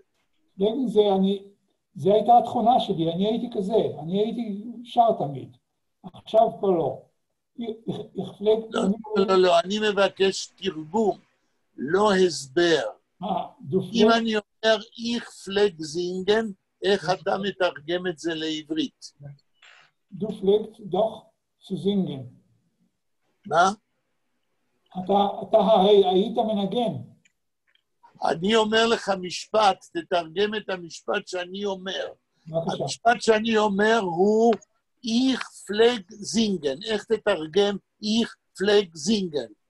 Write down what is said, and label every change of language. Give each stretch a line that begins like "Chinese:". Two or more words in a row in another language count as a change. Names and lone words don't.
Hebrew: פלגן זה, זה הייתה התכונה שלי, אני הייתי כזה, אני הייתי שר תמיד. עכשיו כבר לא. לא, אני מבקש תרגום, לא הסבר. אם אני אומר
Yiddish: איך פלג זינגן,
Hebrew: איך אתה מתרגם את זה לעברית?
Yiddish: Du pflegst doch zu singen.
Hebrew: מה? אתה היית מנגן. אני אומר לך משפט, תתרגם את המשפט שאני אומר. בבקשה. המשפט שאני אומר הוא
Yiddish: איך פלג זינגן.
Hebrew: איך תתרגם
Yiddish: איך פלג זינגן?